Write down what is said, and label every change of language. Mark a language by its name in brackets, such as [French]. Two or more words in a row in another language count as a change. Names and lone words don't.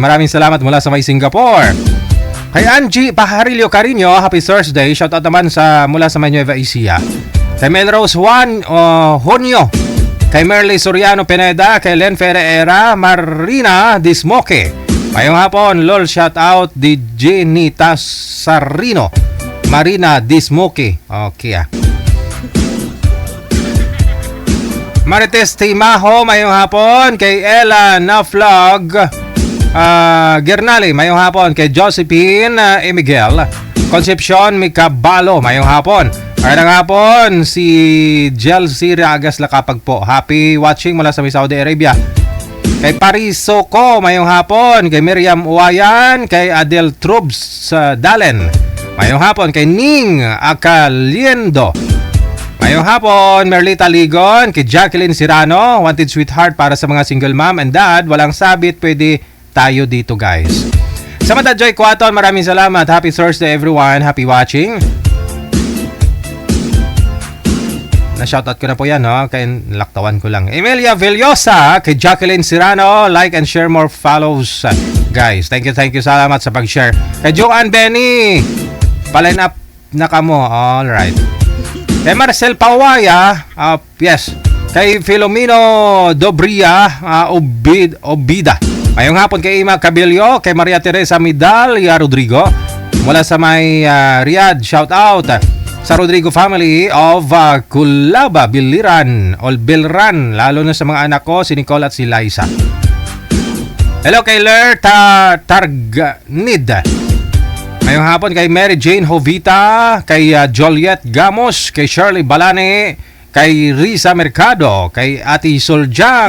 [Filipino] Maraming salamat mula sa may Singapore. Kay Angie Pajarillo Carino, [English] happy Thursday. [Filipino] Shoutout naman mula sa may Nueva Ecija. Kay Melrose Juan Honyo, kay Merly Soriano Pineda, kay Len Ferreira, Marina Dismoke. Ngayong hapon, lol, shoutout DJ Nita Sarino, Marina Dismoke. Okay Marites Timaho, mayong hapon. Kay Ella Naflog Gernali, mayong hapon. Kay Josephine Miguel Concepcion Micabalo, mayong hapon. Kaya hapon, si Jelsi Ragas Lakapag po. [English] Happy watching [Filipino] mula sa Saudi Arabia. Kay Pariso ko, mayong hapon. Kay Miriam Uwayan, kay Adel Trubs Dalen, mayong hapon. Kay Ning Acaliendo, mayong hapon. Merlita Ligon, kay Jacqueline Sirano, [English] wanted sweetheart [Filipino] para sa mga [English] single mom and dad. [Filipino] Walang sabit, pwede tayo dito guys. Samantha Joy Quaton, maraming salamat. [English] Happy Thursday everyone. Happy watching. [Filipino] Na-shoutout ko na po yan, no? Kaya laktawan ko lang. Emilia Villosa, kay Jacqueline Sirano, [English] like and share more follows. Guys, thank you. [Filipino] Salamat sa pag-share. Kay Joanne Benny, pa-line up na kamo. Alright. Kay Marcel Pawaya, yes. Kay Filomeno Dobria, Obida. Mayong hapon kay Ima Cabillo, kay Maria Teresa Midalia Rodrigo. Mula sa may Riyadh, shout out sa Rodrigo [English] family of [Filipino] Culaba, Biliran, o Bilran, lalo na sa mga anak ko, si Nicole at si Liza. Hello kay Ler Targnid. Ngayong hapon kay Mary Jane Hovita, kay Joliet Gamos, kay Shirley Balane, kay Risa Mercado, kay Ati Soljang.